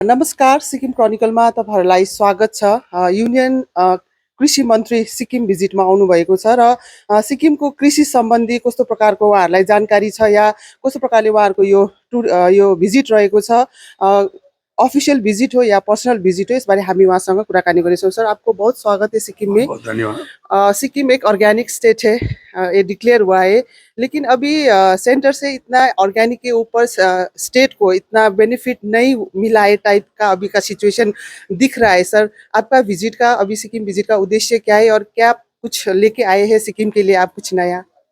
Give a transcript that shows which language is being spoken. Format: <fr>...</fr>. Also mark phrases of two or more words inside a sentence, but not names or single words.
<ne>नमस्कार, सिक्किम क्रोनिकलमा तपाईहरुलाई स्वागत छ। युनियन कृषि मन्त्री सिक्किम भिजिटमा आउनुभएको छ र सिक्किमको कृषि सम्बन्धी कस्तो प्रकारको उहाँहरूलाई जानकारी छ या कस्तो प्रकारले उहाँहरूको यो भिजिट रहेको छ,</ne> <en>official visit</en> <ne>हो या</ne> <en>personal visit</en> <ne>हो,</ne> <hi>इस बारे</hi> <ne>हामी उहाँसँग कुराकानी गर्नेछौँ।</ne> <hi>सर, आपको बहुत स्वागत है सिक्किम में। बहुत धन्यवाद। सिक्किम एक</hi> <en>organic state</en> <hi>है, ये डिक्लेयर हुआ है, लेकिन अभी सेंटर से इतना ऑर्गेनिक के ऊपर स्टेट को इतना बेनिफिट नहीं मिला है टाइप का अभी का सिचुएशन दिख रहा है। सर, आपका विजिट का अभी सिक्किम विजिट का उद्देश्य क्या है और क्या कुछ लेके आए हैं सिक्किम के लिए आप कुछ नया?</hi>